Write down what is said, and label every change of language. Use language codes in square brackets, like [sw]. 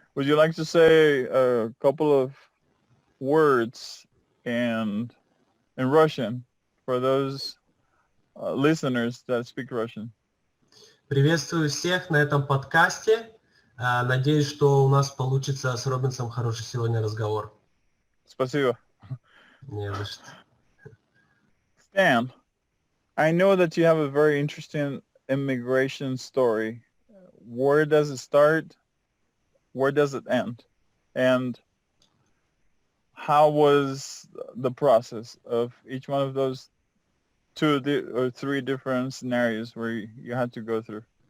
[en] Would you like to say a couple of words in Russian for those listeners that speak Russian? [ru] Приветствую всех на этом подкасте. Надеюсь, что у нас получится с Робинсом хороший сегодня разговор. Спасибо. Не за что. [en] Stan, I know that you have a very interesting immigration story. Where does it start? Where does it end? And how was the process of each one of those two or three different scenarios where you had to go through?